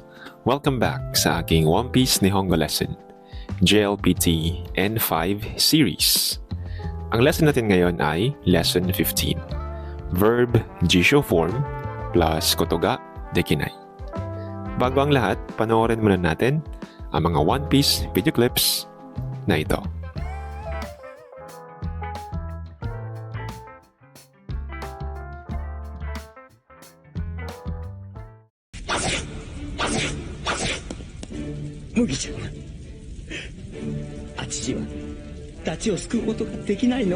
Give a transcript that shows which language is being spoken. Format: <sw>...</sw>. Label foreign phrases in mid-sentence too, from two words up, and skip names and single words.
<en>Welcome back</en> <tl>sa aking</tl> <en>One Piece Nihongo lesson, JLPT N5 series.</en> <tl>Ang lesson natin ngayon ay Lesson 15,</tl> <en>Verb Jisho Form plus</en> <ja>ことができない.</ja> <tl>Bago ang lahat, panoorin muna natin ang mga One Piece</tl> <en>video clips</en> <tl>na ito.</tl> <ja>Mugi-chan, あちはダチを救うことができないの？</ja>